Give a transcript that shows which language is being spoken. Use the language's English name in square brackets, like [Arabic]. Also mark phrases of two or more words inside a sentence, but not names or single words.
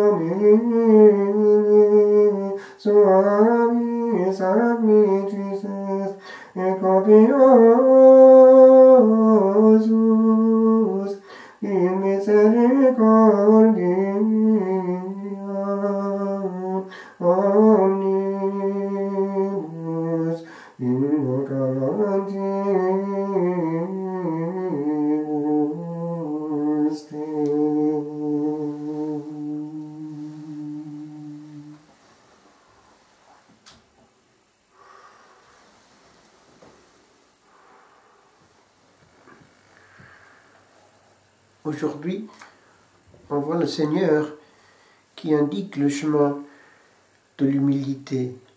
[Latin] Domine, suavis admittis est, et copiosus in misericordia omnibus invocantibus te. [French] Aujourd'hui, on voit le Seigneur qui indique le chemin de l'humilité.